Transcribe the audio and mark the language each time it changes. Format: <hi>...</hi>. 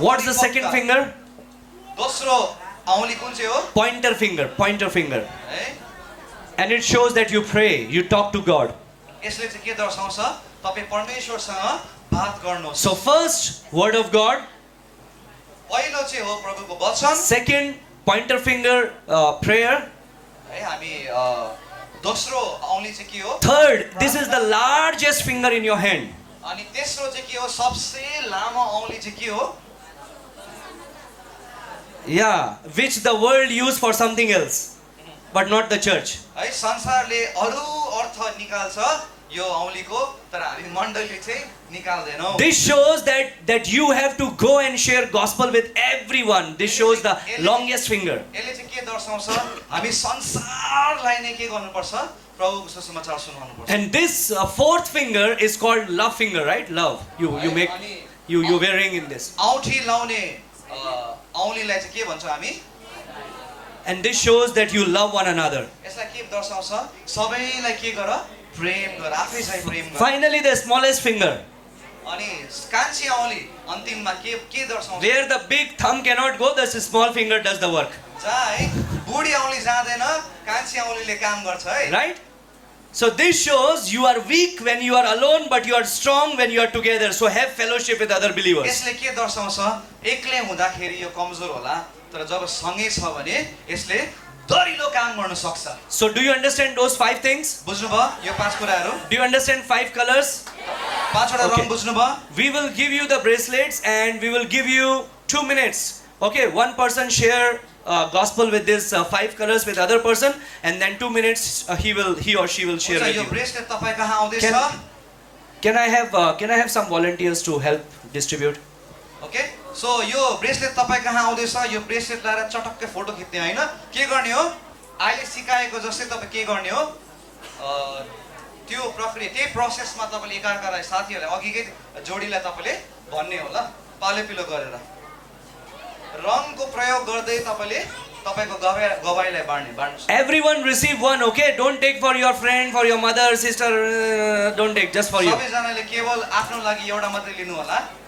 <en>What's the second</en> <ne>पक्का।</ne> <en>finger?</en> <ne>दोस्रो औँली कुन चाहिँ हो?</ne> <en>Pointer finger, pointer finger. है And it shows that you pray, you talk to God.</en> <ne>यसले चाहिँ के दर्शाउँछ? तपाई परमेश्वरसँग बात गर्नुहोस्।</ne> <en>So first, word of God.</en> <ne>पहिलो चाहिँ हो प्रभुको वचन।</ne> <en>Second, pointer finger, prayer.</en> <ne>है हामी दोस्रो औँली चाहिँ के हो?</ne> <en>Third, this is the largest finger in your hand.</en> <ne>अनि तेस्रो चाहिँ के हो? सबसे लामो औँली चाहिँ के हो?</ne> <en>Yeah, which the world use for something else, but not the church.</en> <ne>है संसारले अरू अर्थ निकाल्छ यो औँलीको, तर हामी मण्डलीले चाहिँ निकाल्दैनौँ।</ne> <en>This shows that you have to go and share gospel with everyone. This shows the longest finger.</en> <ne>यसले चाहिँ के दर्शाउँछ? हामी संसारलाई नै के गर्नुपर्छ? प्रभुको सुसमाचार सुनाउनुपर्छ।</ne> <en>And this fourth finger is called love finger, right? Love. You make you wearing in this.</en> <ne>औँठी लाउने औँलीलाई चाहिँ के भन्छ हामी?</ne> <en>And this shows that you love one another.</en> <ne>यसलाई के दर्शाउँछ? सबैलाई के गर? प्रेम गर, आफै चाहिँ प्रेम गर।</ne> <en>Finally, the smallest finger,</en> <ne>अनि कान्छी औँली अन्तिममा के दर्शाउँछ?</ne> <en>where the big thumb cannot go, the small finger does the work.</en> <ne>जहाँ है बुढी औँली जाँदैन, कान्छी औँलीले काम गर्छ है।</ne> <en>Right? So this shows you are weak when you are alone, but you are strong when you are together. So have fellowship with other believers.</en> <ne>यसले के दर्शाउँछ? एक्लै हुँदाखेरि यो कमजोर होला, तर जब सँगै छ भने यसले दरिलो काम गर्न सक्छ।</ne> <en>So do you understand those 5 things?</en> <ne>बुझ्नुभयो यो पाँच कुराहरू?</ne> <en>Do you understand 5 colors?</en> <ne>पाँचवटा</ne> <en>Okay.</en> <ne>रङ बुझ्नुभयो?</ne> <en>We will give you the bracelets and we will give you 2 minutes. Okay, one person share gospel with this 5 colors with other person, and then 2 minutes he or she will share</en> <ne>हुन्छ,</ne> <en>with</en> <ne>यो</ne> <en>you.</en> <ne>Bracelet तपाईँ कहाँ आउँदैछ?</ne> <en>Can I have some volunteers to help distribute?</en> <ne>Okay, so यो bracelet तपाईँ कहाँ आउँदैछ? यो ब्रेसलेट लगाएर चटक्कै फोटो खिच्ने होइन, के गर्ने हो? अहिले सिकाएको जस्तै तपाईँ के गर्ने हो? त्यो प्रक्रिया, त्यही प्रोसेसमा तपाईँले एकाअर्कालाई साथीहरूलाई अघिकै जोडीलाई तपाईँले भन्ने हो ल, पालो पिलो गरेर रङको प्रयोग गर्दै तपाईँले तपाईँको गवाईलाई बाँड्नुहोस्।</ne> <en>Everyone receive one, okay? Don't take for your friend, for your mother, sister, don't take, just for you.</en> <ne>सबैजनाले केवल आफ्नो लागि एउटा मात्रै लिनु होला।</ne>